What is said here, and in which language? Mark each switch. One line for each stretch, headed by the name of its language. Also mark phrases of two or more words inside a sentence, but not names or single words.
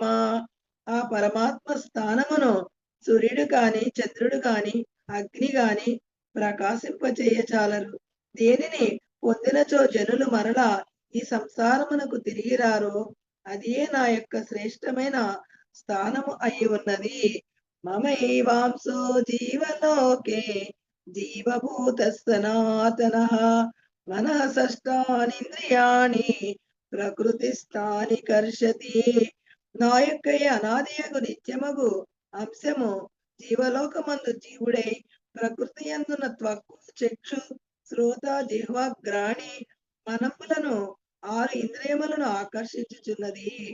Telugu: ఆ పరమాత్మ స్థానమును సూర్యుడు కాని చంద్రుడు కాని అగ్ని గాని ప్రకాశింపచేయచాలరు. దేనిని పొందినచో జనులు మరలా ఈ సంసారమునకు తిరిగి రారో అదే నా యొక్క శ్రేష్టమైన స్థానము అయి ఉన్నది.
Sanskrit: మమైవాంసో జీవలోకే జీవభూత సనాతనః మనః షష్టానీంద్రియాణి ప్రకృతిస్థాని కర్షతి.
Telugu: నా యొక్క ఈ అనాదియగు నిత్యమగు అంశము జీవలోకమందు జీవుడై ప్రకృతి యందున త్వక్కు చక్షు శ్రోత జిహ్వ గ్రాణి మనములను 6 ఇంద్రియములను ఆకర్షించుచున్నది.